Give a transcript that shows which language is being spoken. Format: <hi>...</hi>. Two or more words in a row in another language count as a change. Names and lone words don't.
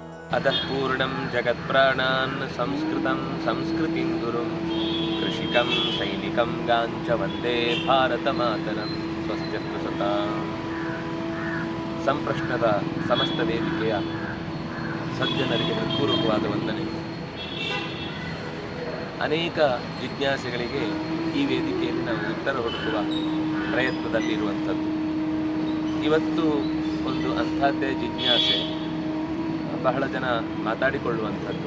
<sa>अतः पूर्णं जगत्प्राणान् संस्कृतं संस्कृतिं गुरुं कृषिकं सैनिकं गाञ्च वन्दे ಭಾರತಮಾತರಂ ಸ್ವಸ್ತ್ಯಸ್ತು ಸತಾಂ.</sa> <kn>ಸಂಪ್ರಶ್ನದ ಸಮಸ್ತ ವೇದಿಕೆಯ ಸಜ್ಜನರಿಗೆ ಹೃತ್ಪೂರ್ವಕವಾದ ವಂದನೆ. ಅನೇಕ ಜಿಜ್ಞಾಸೆಗಳಿಗೆ ಈ ವೇದಿಕೆಯಲ್ಲಿ ನಾವು ಉತ್ತರ ಹುಡುಕುವ ಪ್ರಯತ್ನದಲ್ಲಿರುವಂಥದ್ದು. ಇವತ್ತು ಒಂದು ಅಂಥದ್ದೇ ಜಿಜ್ಞಾಸೆ ಬಹಳ ಜನ ಮಾತಾಡಿಕೊಳ್ಳುವಂಥದ್ದು.</kn>